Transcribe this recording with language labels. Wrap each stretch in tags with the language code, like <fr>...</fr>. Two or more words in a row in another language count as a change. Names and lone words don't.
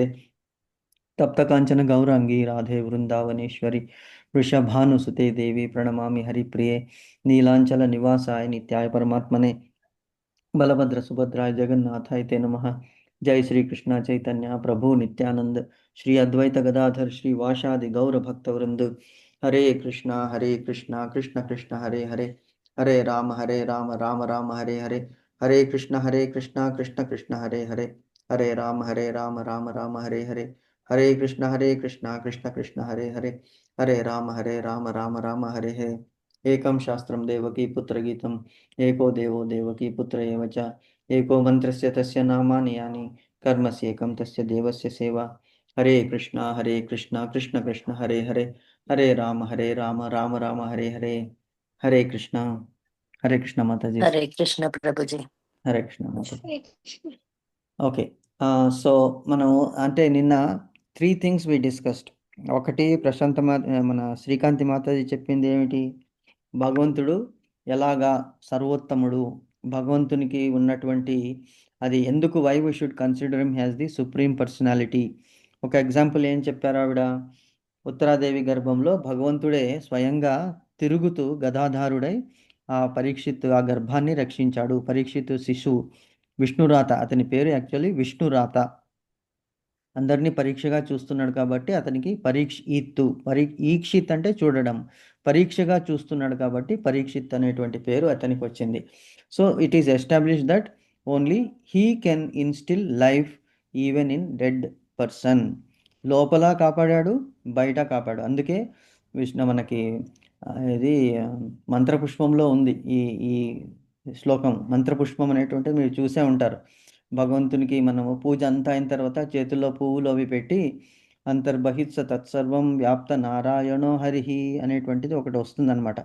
<sa>तप्त कांचन गौरांगी राधे वृंदावनेश्वरी वृषभानुसुते देवी प्रणमामि हरिप्रिये नीलांचल निवासाय नित्याय परमात्मने बलभद्र सुभद्राय जगन्नाथाय ते नमः। जय श्री कृष्ण चैतन्य प्रभु नित्यानंद श्री अद्वैत गदाधर श्री वाशादि गौर भक्त वृंद। हरे कृष्णा कृष्ण कृष्ण हरे हरे हरे राम राम राम हरे हरे। हरे कृष्णा कृष्ण कृष्ण हरे हरे हरे राम राम राम हरे हरे। हरे कृष्णा कृष्ण कृष्ण हरे हरे हरे राम राम राम हरे हरे। एकं शास्त्रं देवकी पुत्रगीतम् एको देवो देवकी पुत्र एव च एको मन्त्रस्य तस्य नामानि यानि कर्मस्येकं तस्य देवस्य सेवा। हरे कृष्णा कृष्ण कृष्ण हरे राम राम राम हरे हरे।</sa> <hi>हरे कृष्णा माता जी। हरे कृष्ण प्रभु जी। हरे कृष्णा माता जी।</hi> <te>ఓకే. సో మనం అంటే నిన్న 3</te> <en>things we discussed.</en> <te>ఒకటి మన శ్రీకాంతి మాతాజీ చెప్పింది ఏమిటి? భగవంతుడు ఎలాగా సర్వోత్తముడు, భగవంతునికి ఉన్నటువంటి అది ఎందుకు</te> <en>why we should consider him as the supreme personality.</en> <te>ఒక ఎగ్జాంపుల్ ఏం చెప్పారు ఆవిడ? ఉత్తరాదేవి గర్భంలో భగవంతుడే స్వయంగా తిరుగుతూ గదాధారుడై ఆ పరీక్షిత్ ఆ గర్భాన్ని రక్షించాడు. పరీక్షిత్ శిశువు విష్ణురాత, అతని పేరు యాక్చువల్లీ విష్ణురాత. అందరినీ పరీక్షగా చూస్తున్నాడు కాబట్టి అతనికి ఈక్షిత్ అంటే చూడడం, పరీక్షగా చూస్తున్నాడు కాబట్టి పరీక్షిత్ అనేటువంటి పేరు అతనికి వచ్చింది.</te> <en>so it is establish that only he can instill life even in dead person.</en> <te>లోపల కాపాడాడు, బయట కాపాడు. అందుకే మనకి ఇది మంత్రపుష్పంలో ఉంది ఈ ఈ శ్లోకం. మంత్రపుష్పం అనేటువంటిది మీరు చూసే ఉంటారు. భగవంతునికి మనము పూజ అంతా అయిన తర్వాత చేతుల్లో పువ్వులు అవి పెట్టి</te> <sa>అంతర్బహిత్స తత్సర్వం వ్యాప్త నారాయణో హరిహి</sa> <te>అనేటువంటిది ఒకటి వస్తుందన్నమాట.</te>